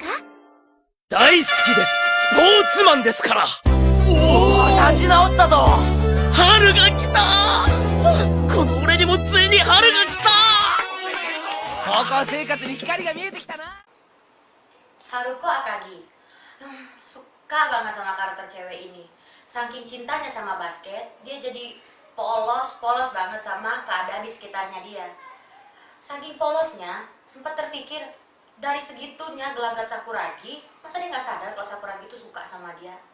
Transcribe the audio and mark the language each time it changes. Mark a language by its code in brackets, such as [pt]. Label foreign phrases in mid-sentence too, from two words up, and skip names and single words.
[ja] 大好きです。スポーツマンですから。おお、立ち直ったぞ。春が来た。この俺にもついに春が来た。高校生活に光が見えてきたな。 [id] Haruko Akagi. Suka banget sama karakter cewek ini. Saking cintanya sama basket, dia jadi polos banget sama keadaan di sekitarnya dia. Saking polosnya, sempat terpikir dari segitunya gelagat Sakuragi, masa dia nggak sadar kalau Sakuragi itu suka sama dia.